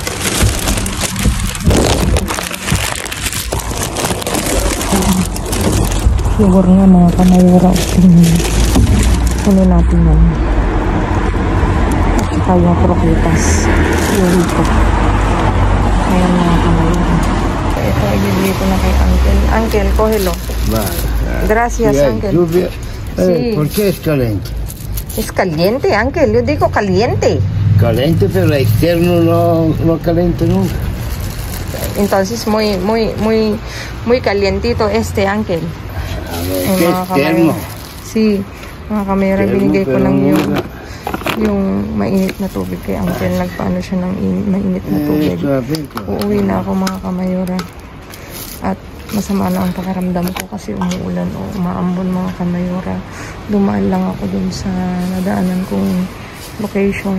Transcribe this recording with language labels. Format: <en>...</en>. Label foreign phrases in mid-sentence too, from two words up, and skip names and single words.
<tl>Libur nga mga kamayora. Ano natin yan. At saka yung croquetas. Yung ito. Ayan mga kamayora. Ito ay bibili ko na kay Uncle. Uncle, kohelo.</tl> <es>Gracias, Uncle. Sí. ¿Por qué es caliente? Es caliente, Ángel. Yo digo caliente. Caliente, pero externo no caliente nunca. Entonces muy calientito este, Ángel. A ver, ¿qué externo? Sí,</es> <tl>mga kamera, binigay ko lang yung mainit na tubig kay Uncle. Nagpaano siya ng mainit na tubig. Uuwi na ako mga kamayora. At masama na ang pakiramdam ko kasi umuulan o umaambon mga kamayora. Dumaan lang ako dun sa nadaanan kong location.</tl>